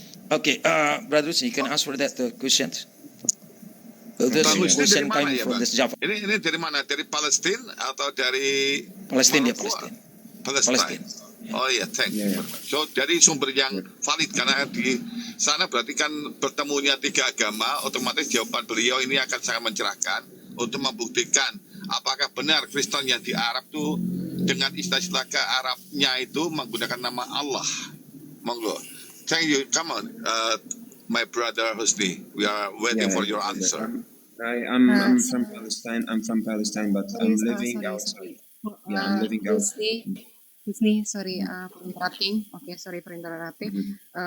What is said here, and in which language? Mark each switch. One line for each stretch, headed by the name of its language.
English: Okay, Brother Husni, you can answer that question. Question coming from this Java.
Indonesian: Ini dari mana? Dari Palestina atau dari Palestina? Palestina.
English: Oh iya, thank you.
Indonesian: So dari sumber yang valid, karena di sana berarti kan bertemunya 3 agama, otomatis jawaban beliau ini akan sangat mencerahkan untuk membuktikan apakah benar Kristen yang di Arab tuh dengan istilah-istilah ke Arabnya itu menggunakan nama Allah.
English: Monggo. Thank you. Come on, my brother Husni. We are waiting for your answer. I'm from Palestine. I'm from Palestine, but I'm living outside. Yeah, I'm living outside. Husni, sorry for interrupting. Oke, sorry for interrupting.